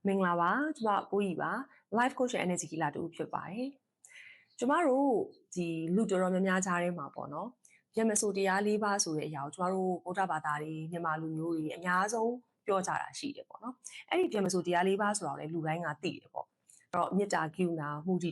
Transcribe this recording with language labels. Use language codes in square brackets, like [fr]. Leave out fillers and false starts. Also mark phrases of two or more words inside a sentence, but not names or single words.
[my] မင်္ဂလာပါကျမပိုးကြီးပါ [en] life coach and energy healer [my] တူဖြစ်ပါတယ်ကျမတို့ဒီလူတော်များများကြားထဲမှာပေါ့နော်ရမဆိုတရား၄ပါးဆိုတဲ့အရာကိုကျမတို့ဗုဒ္ဓဘာသာတွေမြန်မာလူမျိုးတွေအများဆုံးပြောကြတာရှိတယ်ပေါ့နော်အဲ့ဒီရမဆိုတရား၄ပါးဆိုတော့လေလူတိုင်းကသိတယ်ပေါ့အဲ့တော့မေတ္တာကရုဏာမုဒိ